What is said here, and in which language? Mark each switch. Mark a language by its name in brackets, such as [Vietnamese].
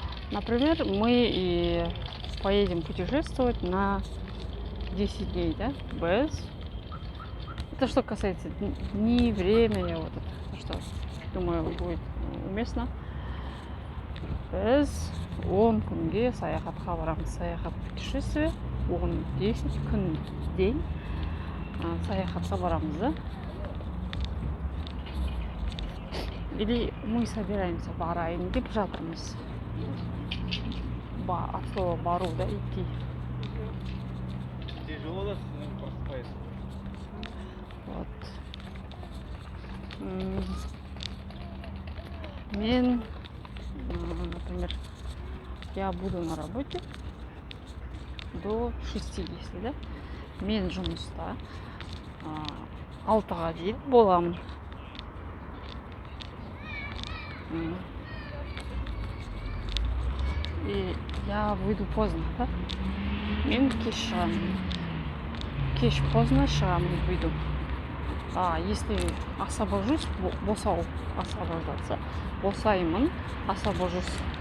[Russian] Например, мы и поедем путешествовать на 10 дней, да? Без. Это что касается дней, времени, вот это, что, думаю, будет уместно. Без [Kazakh] 10 күнге саяхатқа барамыз. Саяхат путешествие 10 күн день саяхатқа барамыз, да? [Russian] Или мы собираемся [Kazakh] барайын деп жатырмыз. Асылы бару да идти. [Russian] Тяжело, да, просыпается. Вот. Мен, например, я буду на работе до 60, да? [Kazakh] Мен жұмыста 6-ға дейін боламын. [Russian] И я выйду поздно, да? [Kazakh] Мен кеш шығамын. Кеш поздно шығамын, выйду. [Russian] Если освобожусь, освобождаться, босаймын, освобожусь.